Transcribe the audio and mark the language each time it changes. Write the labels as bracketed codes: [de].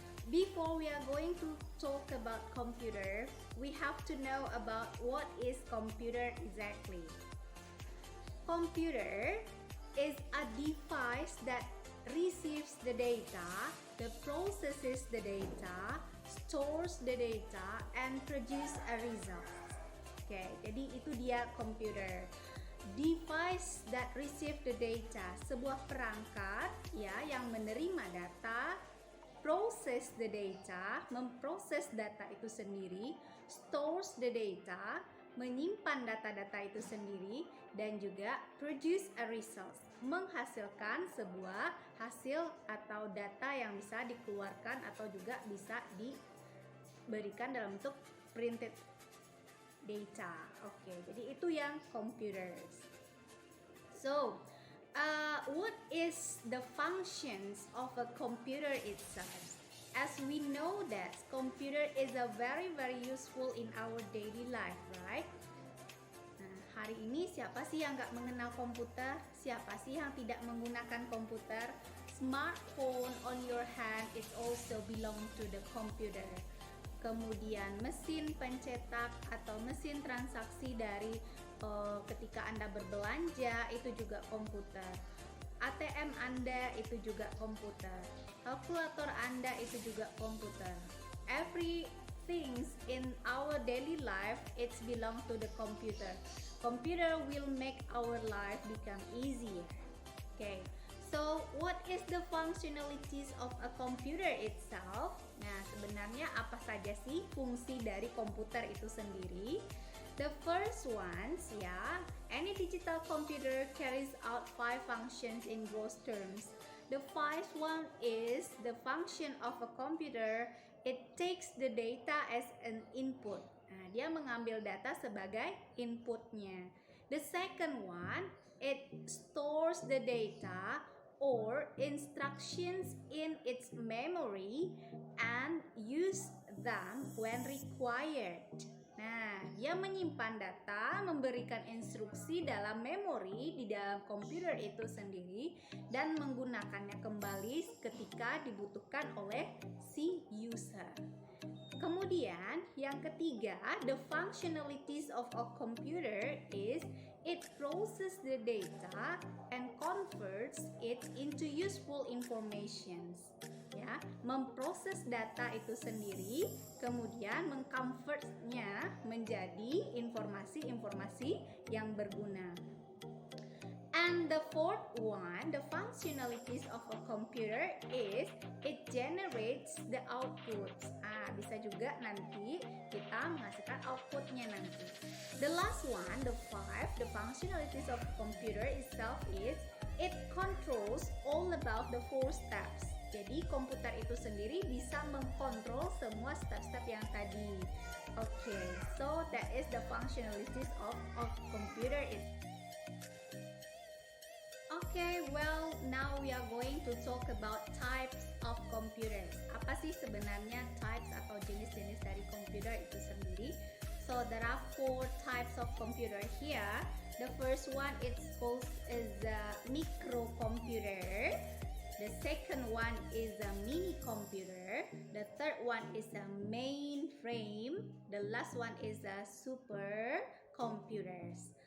[en] Before we are going to talk about computer, we have to know about what is computer exactly. Computer is a device that receives the data, that processes the data, stores the data, and produce a result. [id] Oke, jadi itu dia computer. [en] Device that receive the data, [id] sebuah perangkat ya yang menerima data, [en] process the data, [id] memproses data itu sendiri, [en] stores the data, [id] menyimpan data-data itu sendiri, dan juga [en] produce a result, [id] menghasilkan sebuah hasil atau data yang bisa dikeluarkan atau juga bisa diberikan dalam bentuk printed data. Oke, jadi itu yang computers. [en] So, what is the functions of a computer itself? As we know that computer is a very useful in our daily life, right? [id] Nah, hari ini siapa sih yang nggak mengenal komputer? Siapa sih yang tidak menggunakan komputer? [en] Smartphone on your hand is also belong to the computer. [id] Kemudian mesin pencetak atau mesin transaksi dari ketika Anda berbelanja itu juga komputer. ATM Anda itu juga komputer. Kalkulator Anda itu juga komputer. [en] Everything in our daily life it's belong to the computer. Computer will make our life become easier. Okay. So, what is the functionalities of a computer itself? [id] Nah, sebenarnya apa saja sih fungsi dari komputer itu sendiri? [en] The first ones, any digital computer carries out 5 functions in gross terms. The first one is the function of a computer. It takes the data as an input. [id] Nah, dia mengambil data sebagai inputnya. [en] The second one, it stores the data or instructions in its memory and use them when required. [id] Nah, dia menyimpan data, memberikan instruksi dalam memori di dalam komputer itu sendiri dan menggunakannya kembali ketika dibutuhkan oleh si user. Kemudian yang ketiga, [en] the functionalities of a computer is it processes the data and converts it into useful informations. [id] Ya, memproses data itu sendiri, kemudian mengconvertnya menjadi informasi-informasi yang berguna. [en] And the fourth one, the functionalities of a computer is it generates the outputs. [id] Bisa juga nanti kita menghasilkan outputnya nanti. [en] The last one, the five, the functionalities of a computer itself is it controls all about the 4 steps. [id] Jadi komputer itu sendiri bisa mengkontrol semua step-step yang tadi. [en] Okay, so that is the functionalities of computer itself. Okay, well, now we are going to talk about types of computers. [id] Apa sih sebenarnya types atau jenis-jenis dari komputer itu sendiri? [en] So there are 4 types of computer here. The first one is called a microcomputer. The second one is a mini computer. The third one is a mainframe. The last one is a supercomputers.